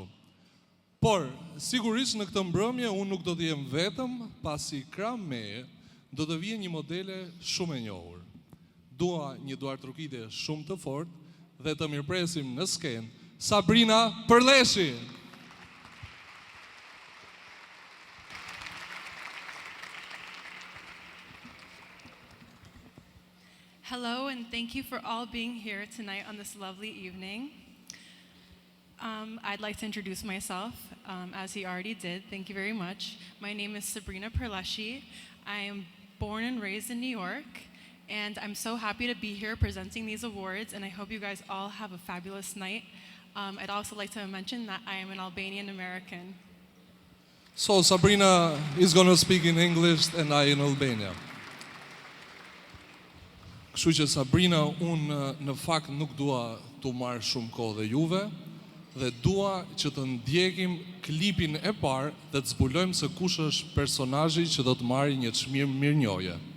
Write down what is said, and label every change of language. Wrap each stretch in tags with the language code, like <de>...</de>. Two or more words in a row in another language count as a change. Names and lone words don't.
<sq>Por, sigurisht në këtë mbrëmje unë nuk do të jem vetëm, pasi krah meje do të vijë një modele shumë e njohur. Dua një duartrokitje shumë të fortë dhe të mirpresim në skenë Sabrina Përleshi.</sq> <en>Hello, and thank you for all being here tonight on this lovely evening. I'd like to introduce myself, as he already did. Thank you very much. My name is Sabrina Përleshi. I am born and raised in New York, and I'm so happy to be here presenting these awards, and I hope you guys all have a fabulous night. I'd also like to mention that I am an Albanian American. So Sabrina is going to speak in English and I in Albania.</en> <sq>Kështu që Sabrina, unë në fakt nuk dua t'u marr shumë kohë dhe juve, dhe dua që të ndjekim klipin e parë dhe të zbulojmë se kush është personazhi që do të marrë një çmim mirënjohje.</sq>